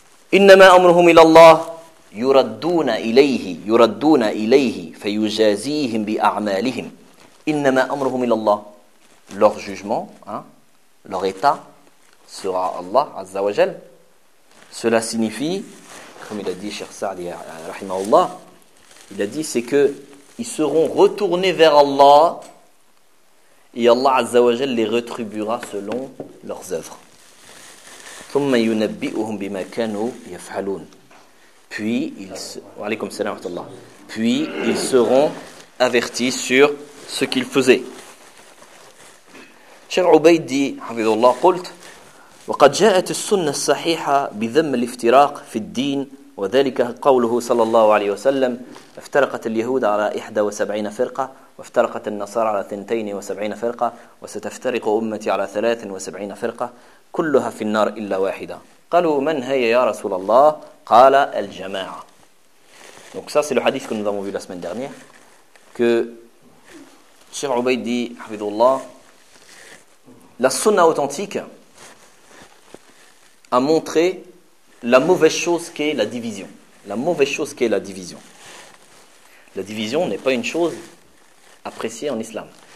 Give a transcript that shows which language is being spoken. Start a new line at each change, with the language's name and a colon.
Arabic: إنما أمرهم إلى الله يردون إليه يردون إليه فيجازيهم بأعمالهم إنما أمرهم إلى الله.
French: Leur jugement, hein, leur état sera Allah Azza wa Jal. Cela signifie, comme il a dit Cheikh Saadi rahimahullah, il a dit c'est que ils seront retournés vers Allah et Allah Azza wa Jal les rétribuera selon leurs œuvres.
Arabic: ثم ينبئهم بما كانوا يفعلون.
French: Puis ils
Arabic: وعليكم السلام ورحمة الله.
French: Puis ils seront avertis sur ce qu'ils faisaient.
Arabic: شيخ عبيد دي حفظه الله قلت وقد جاءت السنة الصحيحة بذم الافتراق في الدين وذلك قوله صلى الله عليه وسلم افترقت اليهود على 71 فرقة وافترقت النصارى على 72 فرقة وستفترق أمتي على 73 فرقة كلها في النار إلا واحدة. قالوا من هي يا رسول الله؟ قال الجماعة.
French: Donc ça c'est le hadith que nous avons vu la semaine dernière, que Cheikh Ubayd dit, Hafidullah, la sunna authentique a montré la mauvaise chose qu'est la division. La mauvaise chose qu'est la division. La division n'est pas une chose appréciée en islam.